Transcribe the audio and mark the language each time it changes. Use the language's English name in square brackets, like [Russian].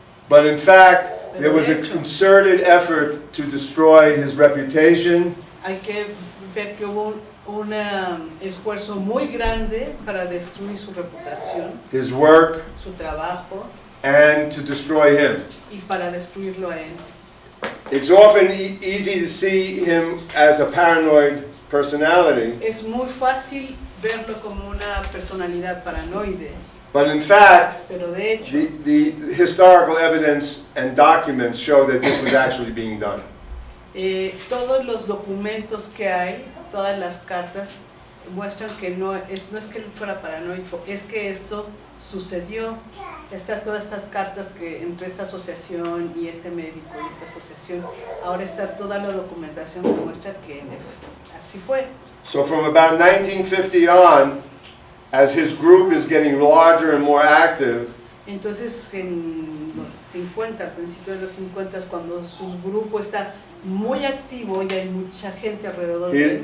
[English] But in fact, there was a concerted effort to destroy his reputation, [Spanish] Hay que ver que hubo un esfuerzo muy grande para destruir su reputación, [English] his work, [Spanish] su trabajo [English] and to destroy him. [Spanish] y para destruirlo a él. [English] It's often easy to see him as a paranoid personality, [Spanish] Es muy fácil verlo como una personalidad paranoide, [English] but in fact, [Spanish] pero de hecho [English] the historical evidence and documents show that this was actually being done. [Spanish] todos los documentos que hay, todas las cartas muestran que no es que él fuera paranoico, es que esto sucedió. Todas estas cartas que entre esta asociación y este médico y esta asociación, ahora está toda la documentación que muestra que así fue. [English] So from about 1950 on, as his group is getting larger and more active, [Spanish] Entonces en los 50, al principio de los 50, cuando su grupo está muy activo y hay mucha gente alrededor de él,